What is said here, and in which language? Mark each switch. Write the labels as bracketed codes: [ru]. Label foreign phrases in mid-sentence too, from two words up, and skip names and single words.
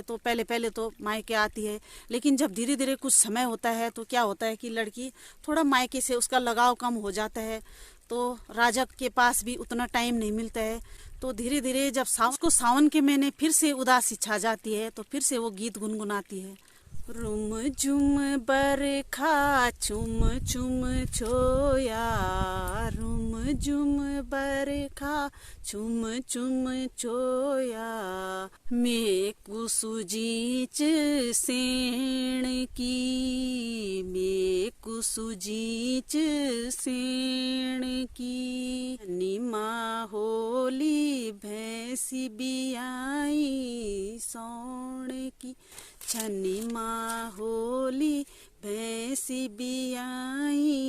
[hi] तो पहले तो मायके आती है, लेकिन जब धीरे धीरे कुछ समय होता है तो क्या होता है कि लड़की थोड़ा मायके से उसका लगाव कम हो जाता है, तो राजा के पास भी उतना टाइम नहीं मिलता है। तो धीरे धीरे जब उसको सावन के महीने फिर से उदासी छा जाती है तो फिर से वो गीत गुनगुनाती है। [gbm] रुम झुम बरखा छुम छुम छोया, रुम झुम बरखा छुम छुम छोया, मे कुसुजीच सेण की, मे कुसुजीच सेण की, निमा होली भैंसी बियाई सौण की, छनी माँ होली भैंसी बियाई